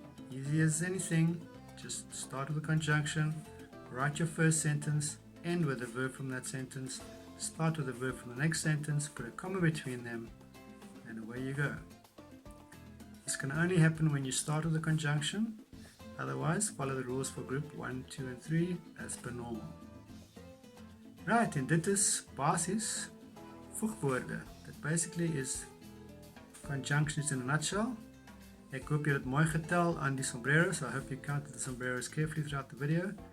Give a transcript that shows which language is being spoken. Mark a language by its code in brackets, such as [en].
[en] Easy as anything. Just start with a conjunction, write your first sentence, end with a verb from that sentence, start with a verb from the next sentence, put a comma between them, and away you go. This can only happen when you start with a conjunction. Otherwise, follow the rules for group 1, 2 and 3 as per normal. [af] Right, en dit is basis voegwoorde. [en] That basically is conjunctions in a nutshell. [af] Ek hoop jy het mooi getel aan die sombreros. [en] I hope you counted the sombreros carefully throughout the video.